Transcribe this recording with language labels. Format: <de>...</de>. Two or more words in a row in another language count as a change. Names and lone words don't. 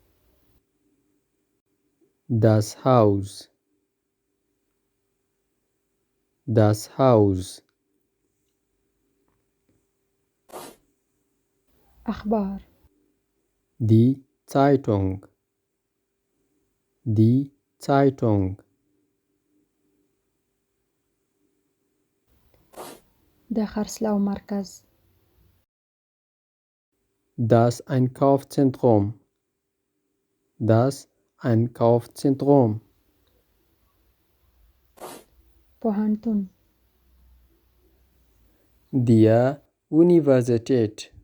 <de>Das Haus. Das Haus.</de> <ps>اخبار.</ps> <de>Die Zeitung. Die Zeitung.</de> <ps>د خرڅلاو مرکز.</ps> <de>Das Einkaufszentrum. Das Einkaufszentrum.</de> <ps>پوهنتون.</ps> <de>Der Universität.</de>